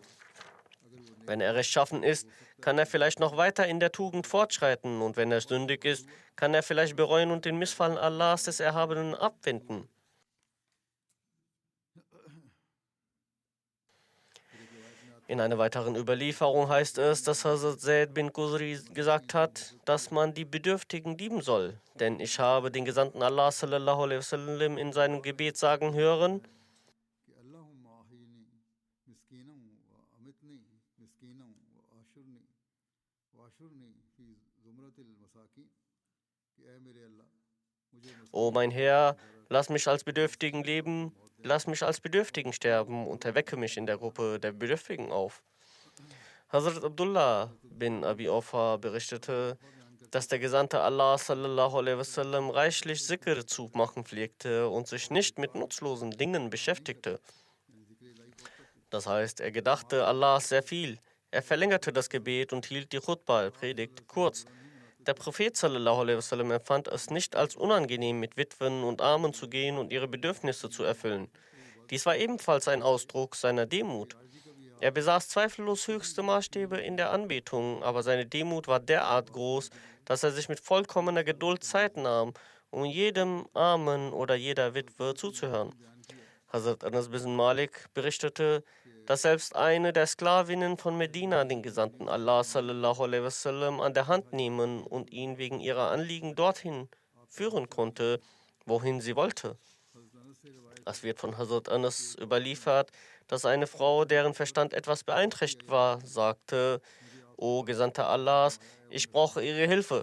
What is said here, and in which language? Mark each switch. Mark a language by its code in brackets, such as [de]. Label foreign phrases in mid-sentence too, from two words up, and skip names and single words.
[de] Wenn er rechtschaffen ist, kann er vielleicht noch weiter in der Tugend fortschreiten, und wenn er sündig ist, kann er vielleicht bereuen und den Missfallen Allahs des Erhabenen abwenden. In einer weiteren Überlieferung heißt es, dass Hazrat Zaid bin Qusri gesagt hat, dass man die Bedürftigen lieben soll. Denn ich habe den Gesandten Allah [ar] صلى الله عليه وسلم [de] in seinem Gebet sagen hören, [ar] कि اللهم أحيني مسكينا وأمتني مسكينا واحشرني في زمرة المساكين [ur] کہ اے میرے اللہ مجھے [de] O mein Herr, lass mich als Bedürftigen leben, lass mich als Bedürftigen sterben und erwecke mich in der Gruppe der Bedürftigen auf. Hazrat Abdullah bin Abi Awfa berichtete, dass der Gesandte Allah [ar] صلى الله عليه وسلم [de] reichlich Zikr zu machen pflegte und sich nicht mit nutzlosen Dingen beschäftigte. Das heißt, er gedachte Allahs sehr viel. Er verlängerte das Gebet und hielt die Khutbah, Predigt, kurz. Der Prophet [ar] صلى الله عليه وسلم [de] empfand es nicht als unangenehm, mit Witwen und Armen zu gehen und ihre Bedürfnisse zu erfüllen. Dies war ebenfalls ein Ausdruck seiner Demut. Er besaß zweifellos höchste Maßstäbe in der Anbetung, aber seine Demut war derart groß, dass er sich mit vollkommener Geduld Zeit nahm, um jedem Armen oder jeder Witwe zuzuhören. Hazrat Anas bin Malik berichtete, dass selbst eine der Sklavinnen von Medina den Gesandten Allah [ar] صلى الله عليه وسلم [de] an der Hand nehmen und ihn wegen ihrer Anliegen dorthin führen konnte, wohin sie wollte. Es wird von Hazrat Anas überliefert, dass eine Frau, deren Verstand etwas beeinträchtigt war, sagte, O Gesandter Allahs, ich brauche Ihre Hilfe.